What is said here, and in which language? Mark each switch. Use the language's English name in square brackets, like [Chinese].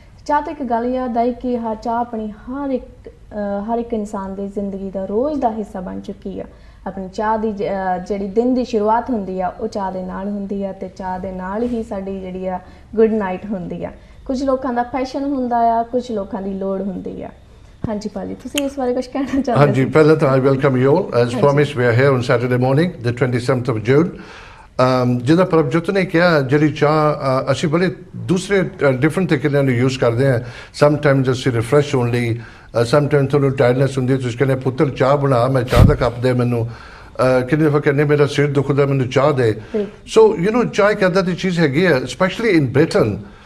[Punjabi] ਚਾਹ ਤੋਂ ਇੱਕ ਗੱਲ ਯਾਦ ਆਈ ਕਿ ਚਾਹ ਆਪਣੀ ਹਰ ਇੱਕ ਇਨਸਾਨ ਦੀ ਜ਼ਿੰਦਗੀ ਦਾ ਰੋਜ਼ ਦਾ ਹਿੱਸਾ ਬਣ ਚੁੱਕੀ ਆ। ਆਪਣੀ ਚਾਹ ਦੀ ਜਿਹੜੀ ਦਿਨ ਦੀ ਸ਼ੁਰੂਆਤ ਹੁੰਦੀ ਆ ਉਹ ਚਾਹ ਦੇ ਨਾਲ ਹੁੰਦੀ ਆ ਤੇ ਚਾਹ ਦੇ ਨਾਲ ਹੀ ਸਾਡੀ ਜਿਹੜੀ ਆ ਗੁੱਡ ਨਾਈਟ ਹੁੰਦੀ ਆ। ਕੁਝ ਲੋਕਾਂ ਦਾ ਪੈਸ਼ਨ ਹੁੰਦਾ ਆ, ਕੁਝ ਲੋਕਾਂ ਦੀ ਲੋੜ ਹੁੰਦੀ ਆ। ਹਾਂਜੀ ਭਾਜੀ, ਤੁਸੀਂ ਇਸ ਬਾਰੇ ਕੁਝ ਕਹਿਣਾ ਚਾਹੁੰਦੇ ਹੋ? ਹਾਂਜੀ, ਪਹਿਲਾਂ ਤਾਂ [English] I welcome you all. As promised, we are here on Saturday morning, the 27th of June. [Punjabi] ਜਿਹਦਾ ਪ੍ਰਭਜੋਤ ਨੇ ਕਿਹਾ, ਜਿਹੜੀ ਚਾਹ ਅਸੀਂ ਬੜੇ ਦੂਸਰੇ ਡਿਫਰੈਂਟ ਤਰੀਕੇ ਨਾਲ ਯੂਜ਼ ਕਰਦੇ ਹਾਂ। ਸਮਟਾਈਮਸ ਅਸੀਂ ਰਿਫਰੈਸ਼ ਹੋਣ ਲਈ, ਸਮਟਾਈਮਸ ਤੁਹਾਨੂੰ ਟਾਇਰਡਨੈਸ ਹੁੰਦੀ ਹੈ, ਤੁਸੀਂ ਕਹਿੰਦੇ ਪੁੱਤਰ ਚਾਹ ਬਣਾ, ਮੈਂ ਚਾਹ ਦਾ ਕੱਪ ਦੇ ਮੈਨੂੰ। ਕਿੰਨੀ ਦਫਾ ਕਹਿੰਦੇ ਮੇਰਾ ਸਿਰ ਦੁਖਦਾ, ਮੈਨੂੰ ਚਾਹ ਦੇ। [English] so you know [Punjabi] ਚਾਹ ਇੱਕ ਇੱਦਾਂ ਦੀ ਚੀਜ਼ ਹੈਗੀ ਹੈ, [English] Specially in Britain.